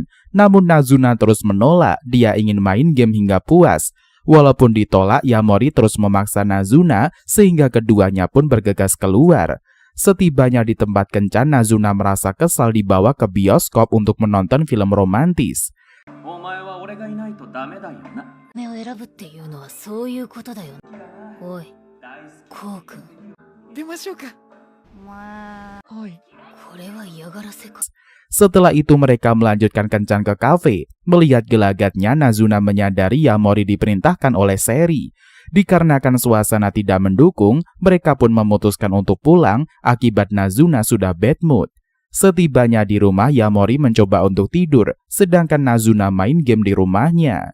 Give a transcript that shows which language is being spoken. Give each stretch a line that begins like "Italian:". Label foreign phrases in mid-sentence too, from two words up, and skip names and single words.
Indonesian: Namun Nazuna terus menolak, dia ingin main game hingga puas. Walaupun ditolak, Yamori terus memaksa Nazuna sehingga keduanya pun bergegas keluar. Setibanya di tempat kencan, Nazuna merasa kesal dibawa ke bioskop untuk menonton film romantis.
Japanese: 目を選ぶっていうのはそういうことだよ。おい、コウ君。出ましょうか。はい。これは嫌がらせか。
Indonesian: Setelah itu mereka melanjutkan kencan ke kafe. Melihat gelagatnya, Nazuna menyadari Yamori diperintahkan oleh Seri. Dikarenakan suasana tidak mendukung, mereka pun memutuskan untuk pulang akibat Nazuna sudah
English: bad mood.
Indonesian: Setibanya di rumah, Yamori mencoba untuk tidur, sedangkan Nazuna main game di rumahnya.